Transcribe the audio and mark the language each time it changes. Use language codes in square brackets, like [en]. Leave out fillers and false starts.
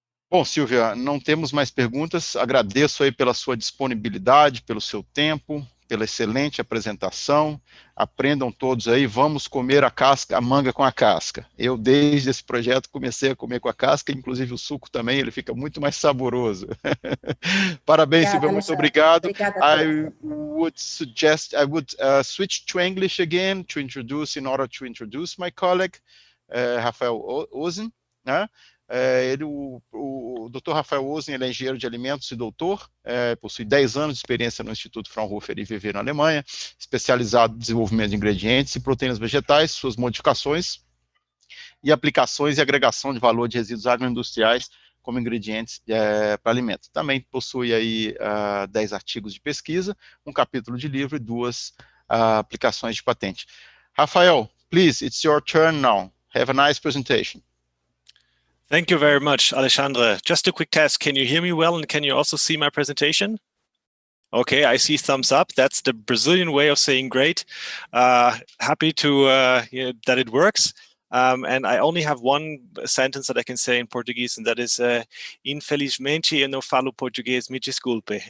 [pt] Bom, Silvia, não temos mais perguntas. Agradeço aí pela sua disponibilidade, pelo seu tempo, pela excelente apresentação. Aprendam todos aí, vamos comer a manga com a casca. Eu, desde esse projeto, comecei a comer com a casca, inclusive o suco também, ele fica muito mais saboroso. Parabéns, Obrigada, Silvia, muito Alexandre. obrigado. Obrigada [en] I would switch to English again in order to introduce my colleague, Raffael Osen, né? [pt] O Dr. Raffael Osen, ele é engenheiro de alimentos e doutor, possui 10 anos de experiência no Instituto Fraunhofer IVV na Alemanha, especializado em desenvolvimento de ingredientes e proteínas vegetais, suas modificações e aplicações e agregação de valor de resíduos agroindustriais como ingredientes para alimentos. Também possui aí 10 artigos de pesquisa, um capítulo de livro e 2 aplicações de patente. [en] Rafael, please, it's your turn now. Have a nice presentation. Thank you very much, Alexandre. Just a quick test. Can you hear me well, and can you also see my presentation? Okay, I see thumbs up. That's the Brazilian way of saying great. Happy to that it works. And I only have one sentence that I can say in Portuguese, and that is, [pt] infelizmente eu não falo português, me desculpe.